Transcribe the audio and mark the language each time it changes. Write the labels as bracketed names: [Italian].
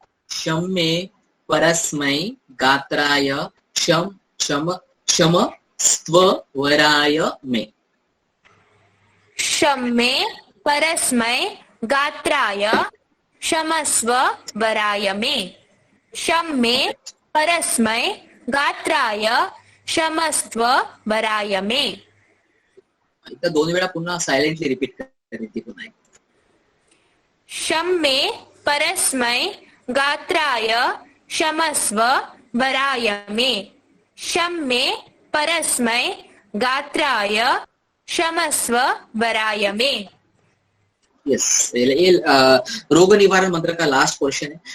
[Sanskrit] शम में परस्मै गात्राय क्षम क्षम क्षम स्व वराय में। शम में परस्मै गात्राय क्षमस्व वराय में, शम में परस्मै गात्राय क्षमस्व वराय में। [Marathi] एकदा 2 वेळा पुन्हा सायलेंटली रिपीट करेल ती पुन्हा एकदा. [Sanskrit] शम में परस्मै गात्राय क्षमस्व वराय में, शम में परस्मै गात्राय क्षमस्व वराय में। [Hindi] यस, ये रोग निवारण मंत्र का लास्ट पोर्शन है।